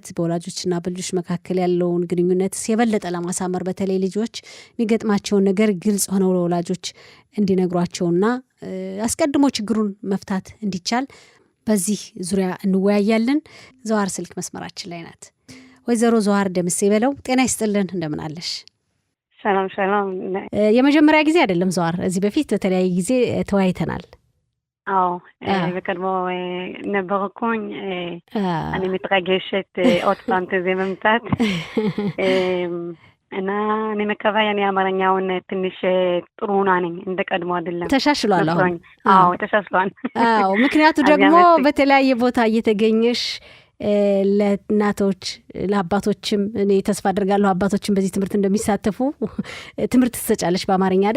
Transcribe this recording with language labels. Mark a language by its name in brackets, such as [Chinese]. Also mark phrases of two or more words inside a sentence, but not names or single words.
[Amharic] በወላጆችና በልጆች መካከል ያለውን ግንኙነት የበለጠ ለማሳመር በተለይ ልጆች የሚገጥማቸውን ነገር ግልጽ ሆነው ለወላጆች እንዲነግሯቸውና አስቀድሞ ችግሩን መፍታት እንዲቻል በዚህ ዙሪያ እንወያያለን። ዞሃር ስልክ መስመራችን ላይ ናት። ወይዘሮ ዞሃር ደምሴ በለው ጤና ይስጥልን፣ እንደምን አለሽ? ሰላም። የመጀመሪያ ጊዜ አይደለም ዞሃር፣ እዚህ በፊት በተለያየ ጊዜ ተወያይተናል። አዎ በቀድሞ ነበርኩኝ። እኔ [Hebrew] מתרגשת עוד פעם [Amharic] ከዚህ መምጣት እና እኔ መከፋያ እኔ አማርኛውን ትንሽ ጥሩ ነኝ፣ እንደ ቀድሞ አይደለም። ተሻሽሏል አሁን? አዎ ተሻሽሏል። አዎ ምክንያቱ ደግሞ በተለያየ ቦታ እየተገኘሽ ለእናቶች ለአባቶችም እኔ ተስፋ አድርጋለሁ አባቶችም በዚህ ትምህርት እንደሚሳተፉ ትምህርት ትሰጫለሽ በአማርኛ አይደል?